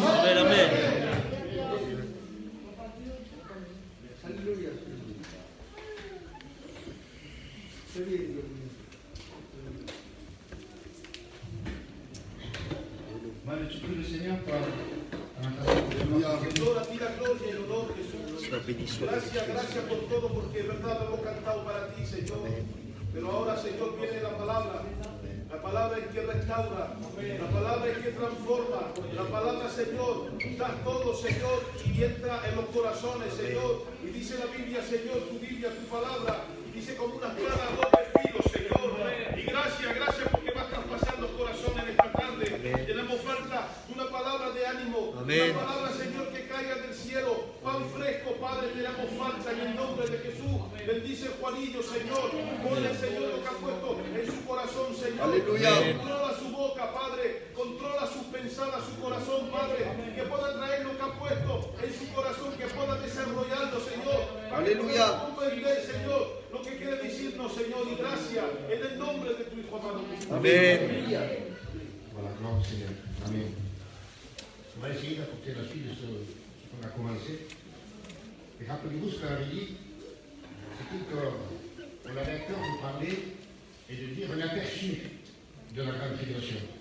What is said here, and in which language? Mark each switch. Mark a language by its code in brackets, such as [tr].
[es] Amen, amen. Madre, [fr] tu pries le Seigneur par [es] Señor, a ti la gloria y el honor, Jesús. [fr] Soit béni soit [es] Gracias, gracias por todo, porque de verdad lo hemos cantado para ti, Señor. Pero ahora, Señor, viene la palabra. La palabra es que restaura, la palabra es que transforma, la palabra, Señor, da todo, Señor, y entra en los corazones, Señor. Y dice la Biblia, Señor, tu Biblia, tu palabra, dice como una espada a doble filo, Señor. Y gracias, gracias porque vas traspasando corazones esta tarde. Tenemos falta de una palabra de ánimo, Amén. una palabra, Señor, que caiga del cielo, pan fresco, Padre, tenemos falta en el nombre de Jesús. Bendice Juanillo, Señor, ponle, Señor, lo que ha puesto en su corazón, Señor. Aleluya. Controla su boca, Padre, controla sus pensadas, su corazón, Padre, que pueda traer lo que ha puesto en su corazón, que pueda desarrollarlo, Señor. Para que Aleluya. podamos comprender, Señor, lo que quiere decirnos, Señor, y gracias en el nombre de tu Hijo amado Jesús. Amen. [fr] Voilà, gloire au Seigneur. Amen. On va essayer d'apporter la suite de ce qu'on a commencé. Et rappelez-vous ce qu'on avait dit, c'était qu'on avait à cœur de parler et de dire un aperçu de la grande tribulation.